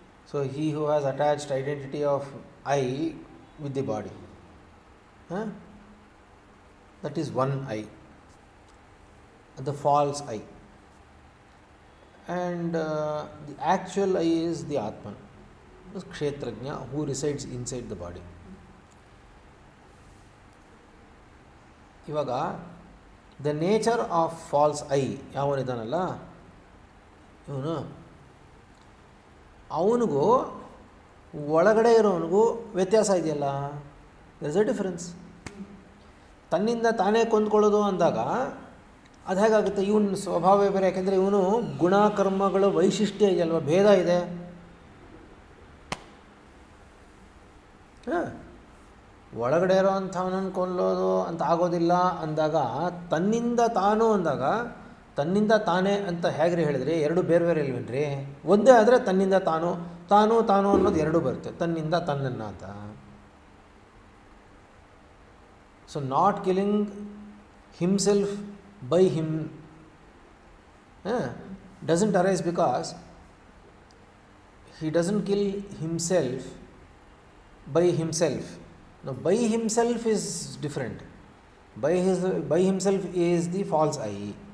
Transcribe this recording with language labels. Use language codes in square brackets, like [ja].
[en] So he who has attached identity of I with the body, that is one I, the false I, and the actual I is the Atman, the Kshetrajna, who resides inside the body. [kn] ಇವಾಗ [en] the nature of false I [kn] ಯಾವನಿದ್ದಾನಲ್ಲ ಇವನು, ಅವನಿಗೂ ಒಳಗಡೆ ಇರೋವನಿಗೂ ವ್ಯತ್ಯಾಸ ಇದೆಯಲ್ಲ. [en] There is a difference. [kn] ತನ್ನಿಂದ ತಾನೇ ಕೊಂದ್ಕೊಳ್ಳೋದು ಅಂದಾಗ ಅದು ಹೇಗಾಗುತ್ತೆ? ಇವನ ಸ್ವಭಾವ ಬೇರೆ. ಯಾಕೆಂದರೆ ಇವನು ಗುಣಕರ್ಮಗಳ ವೈಶಿಷ್ಟ್ಯ ಇದೆಯಲ್ವ, ಭೇದ ಇದೆ. ಒಳಗಡೆ ಇರೋವಂಥವನನ್ನು ಕೊಲ್ಲೋದು ಅಂತ ಆಗೋದಿಲ್ಲ ಅಂದಾಗ, ತನ್ನಿಂದ ತಾನು ಅಂದಾಗ ತನ್ನಿಂದ ತಾನೇ ಅಂತ ಹೇಗ್ರಿ ಹೇಳಿದ್ರಿ? ಎರಡು ಬೇರೆ ಬೇರೆ ಇಲ್ವೇನ್ರಿ? ಒಂದೇ ಆದರೆ ತನ್ನಿಂದ ತಾನು, ತಾನು ತಾನು ಅನ್ನೋದು ಎರಡೂ ಬರುತ್ತೆ, ತನ್ನಿಂದ ತನ್ನನ್ನು ಅಂತ. [en] So not killing himself by him doesn't arise because he doesn't kill himself by himself. Now, by himself is different. By himself is the false I.